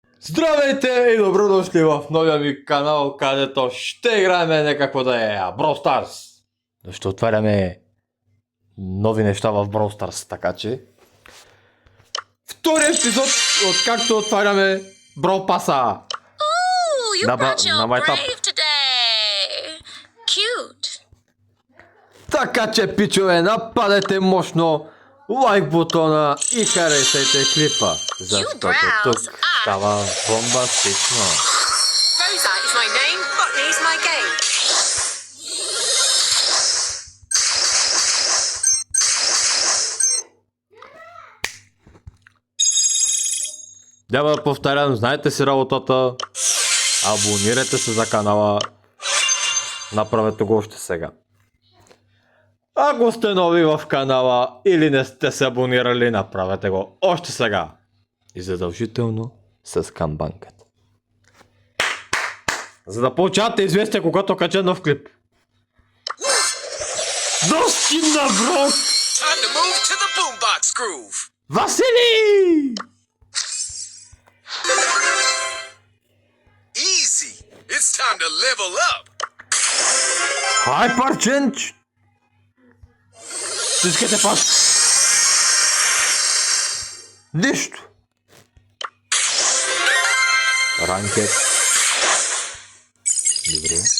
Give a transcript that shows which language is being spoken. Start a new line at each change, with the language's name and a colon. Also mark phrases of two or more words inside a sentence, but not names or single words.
Bulgarian: Здравейте и добро дошли в новия ми канал, където ще играем някакво да е Brawl Stars. Ще отваряме нови неща в Brawl Stars, така че... Втори епизод, откакто отваряме Brawl Pass-а.
English: Ooh, you Na ba- brought your na my top. brave today. Cute.
Bulgarian: Така че, пичове, нападете мощно лайк бутона и харесайте клипа, защото тук става бомбастично.
English: Rosa is my name, Botany's my game.
Bulgarian: Няма да повтарям, знаете си работата, абонирайте се за канала, направете го още сега. Ако сте нови в канала или не сте се абонирали, направете го още сега. И задължително с камбанката. За да получавате известие, когато кача нов клип. Достигна, бро!
English: Time to move to the boombox groove.
Bulgarian: Васили!
English: Easy. It's time to level up. Hyper charge!
Bulgarian: Искате пак? Нищо! Ранкет. Добре.